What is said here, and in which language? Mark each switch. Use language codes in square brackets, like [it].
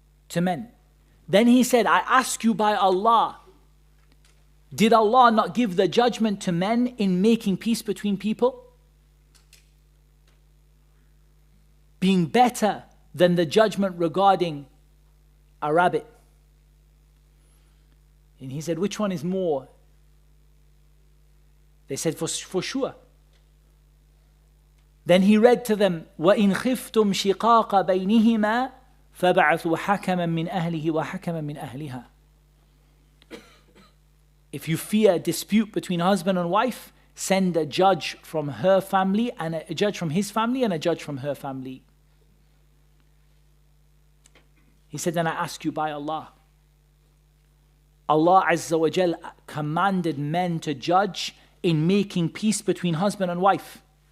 [en] to men. Then he said, I ask you by Allah, did Allah not give the judgment to men in making peace between people? Being better than the judgment regarding a rabbit. And he said, which one is more? They said, for sure. Then he read to them, [ar] وَإِنْ خِفْتُمْ شِقَاقَ بَيْنِهِمَا فَبَعَثُوا حَكَمًا مِّنْ أَهْلِهِ وَحَكَمًا مِّنْ أَهْلِهَا. [en] If you fear a dispute between husband and wife, send a judge from her family and a judge from his family and a judge from her family. He said, then I ask you by Allah. Allah Azza wa Jal commanded men to judge in making peace between husband and wife.